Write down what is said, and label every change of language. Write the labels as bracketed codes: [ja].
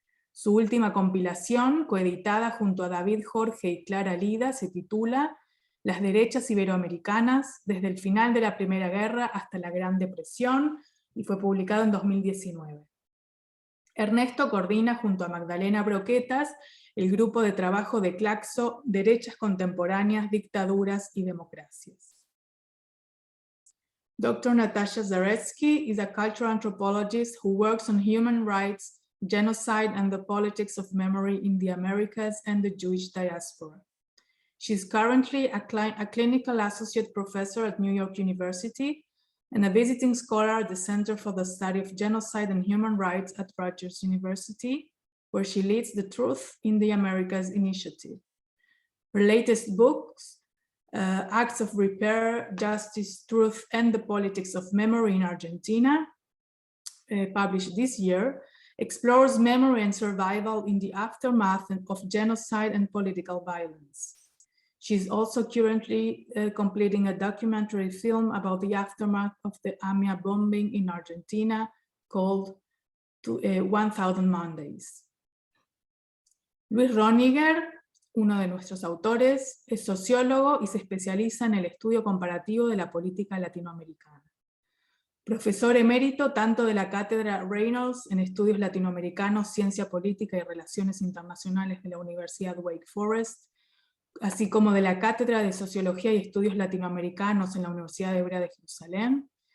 [es] Su última compilación, coeditada junto a David Jorge y Clara Lida, se titula Las derechas iberoamericanas, desde el final de la Primera Guerra hasta la Gran Depresión, y fue publicado en 2019. Ernesto coordina junto a Magdalena Broquetas el grupo de trabajo de Claxo, Derechas Contemporáneas, Dictaduras y Democracias. [en] Dr. Natasha Zaretsky is a cultural anthropologist who works on human rights, genocide, and the politics of memory in the Americas and the Jewish diaspora. She is currently a clinical associate professor at New York University and a visiting scholar at the Center for the Study of Genocide and Human Rights at Rutgers University, where she leads the Truth in the Americas initiative. Her latest books, Acts of Repair, Justice, Truth, and the Politics of Memory in Argentina, published this year, explores memory and survival in the aftermath of genocide and political violence. She is also currently completing a documentary film about the aftermath of the AMIA bombing in Argentina called 1000 Mondays. [es] Luis Roniger, uno de nuestros autores, es sociólogo y se especializa en el estudio comparativo de la política latinoamericana. Profesor emérito tanto de la Cátedra Reynolds en Estudios Latinoamericanos, Ciencia Política y Relaciones Internacionales de la Universidad Wake Forest, así como de la Cátedra de Sociología y Estudios Latinoamericanos en la Universidad Hebrea de Jerusalén.